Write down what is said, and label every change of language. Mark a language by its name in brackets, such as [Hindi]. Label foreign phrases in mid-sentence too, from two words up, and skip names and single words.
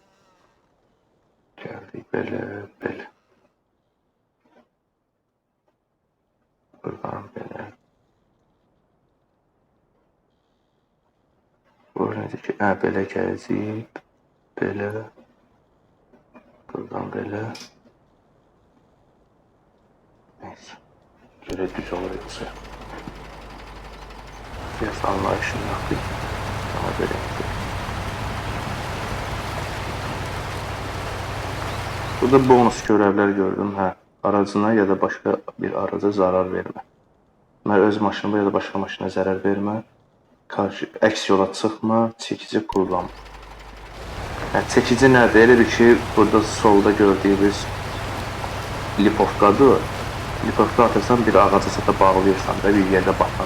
[Azerbaijani] Gəldik belə, belə. Buradan belə. Buradan ki, hə, belə gələcək. Belə. Buradan belə. Neyse. Belə düz olur yoxsa. [Turkish] Biraz anlayışını yapayım. Ama böyle yapayım. Burada bonus görevler gördüm. [Azerbaijani] Hə, aracına ya da başqa bir araca zarar vermə. Mən öz maşınıma ya da başqa maşına zərər vermə. Əks yola çıxma, çəkici kullanma. Yəni, çəkici nədir? Elədir ki, burada solda gördüyünüz lipovkadır. Lipovka atırsan bir ağaca çata bağlayırsan da bir yerdə batan.